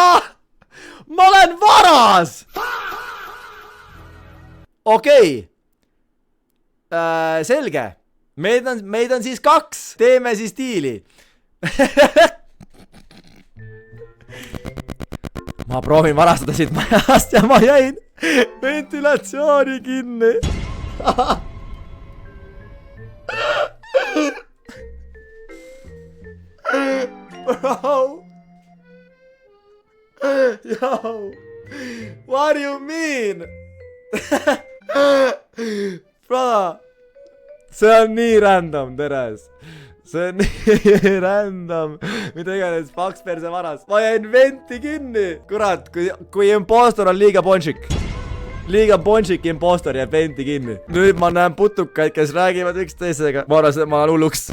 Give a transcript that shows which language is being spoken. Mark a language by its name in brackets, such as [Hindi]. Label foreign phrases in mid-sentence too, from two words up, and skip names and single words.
[Estonian] Ma olen varas! Okei. Selge. Meid on siis 2. Teeme siis diili. Ma proovin varastada siit majast ja ma jäin ventilatsiooni kinni. Bro. [English] Yo. What do you mean? [Estonian] Brother. See on nii random, teres. See on nii random. Mida iganes, paks perse varas. Ma jäin venti kinni. Kurat, kui impostor on liiga ponšik. Liiga ponšik impostor jääb venti kinni. Nüüd ma näen putukaid, kes räägivad üksteisega. Ma arvasin, et ma olen hulluks.